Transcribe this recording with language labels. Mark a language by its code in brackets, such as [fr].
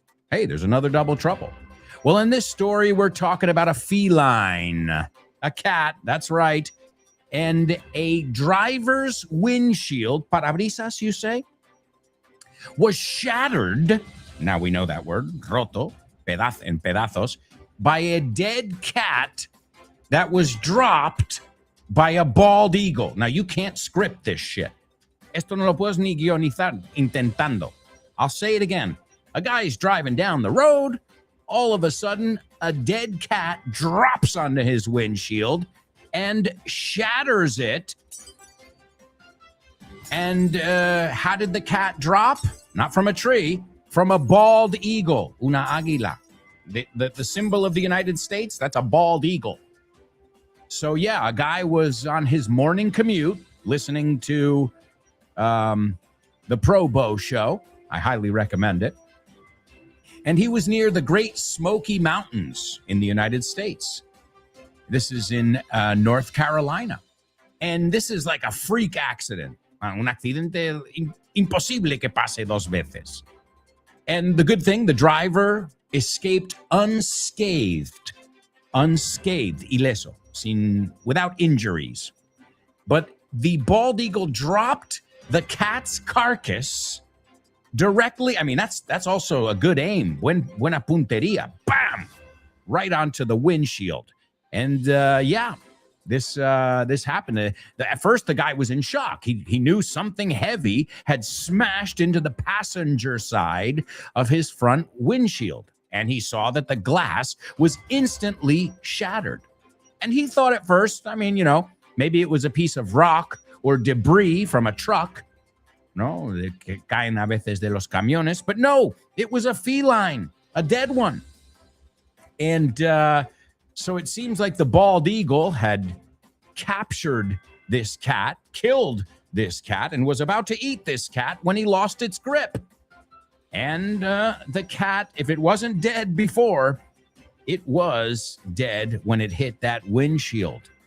[en] Hey, there's another double trouble. Well, in this story, we're talking about a feline, a cat, that's right, and a driver's windshield, parabrisas, you say, was shattered, now we know that word, [es] roto, en pedazos, [en] by a dead cat that was dropped by a bald eagle. Now, you can't script this shit. [es] Esto no lo puedes ni guionizar intentando. [en] I'll say it again. A guy's driving down the road. All of a sudden, a dead cat drops onto his windshield and shatters it And how did the cat drop? Not from a tree, from a bald eagle, una águila. The symbol of the United States, that's a bald eagle. So yeah, a guy was on his morning commute listening to the Pro Bow show. I highly recommend it. And he was near the Great Smoky Mountains in the United States. This is in North Carolina. And this is like a freak accident. [es] Un accidente imposible que pase dos veces. [en] And the good thing, the driver escaped unscathed, ileso, without injuries. But the bald eagle dropped the cat's carcass directly. I mean, that's also a good aim. [es] Buena punteria, [en] bam, right onto the windshield. And this happened. At first, the guy was in shock. He knew something heavy had smashed into the passenger side of his front windshield. And he saw that the glass was instantly shattered. And he thought at first, I mean, maybe it was a piece of rock or debris from a truck. [es] No, que caen a veces de los camiones. [en] But no, it was a feline, a dead one. And so it seems like the bald eagle had captured this cat, killed this cat, and was about to eat this cat when he lost its grip. And the cat, if it wasn't dead before, it was dead when it hit that windshield.